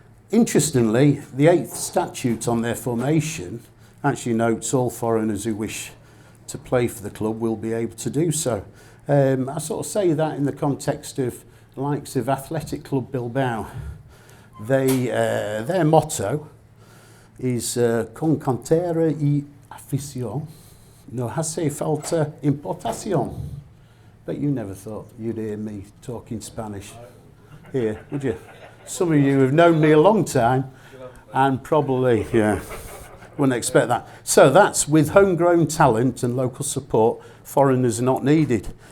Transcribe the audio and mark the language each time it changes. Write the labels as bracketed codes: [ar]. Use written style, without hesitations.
[en] Interestingly, the 8th statute on their formation actually notes all foreigners who wish to play for the club will be able to do so. I sort of say that in the context of the likes of Athletic Club Bilbao. Their motto is [es] con cantera y afición no hace falta importación. [en] Bet you never thought you'd hear me talking Spanish here, would you? Some of you have known me a long time and probably, yeah, wouldn't expect that. So that's with homegrown talent and local support, foreigners are not needed.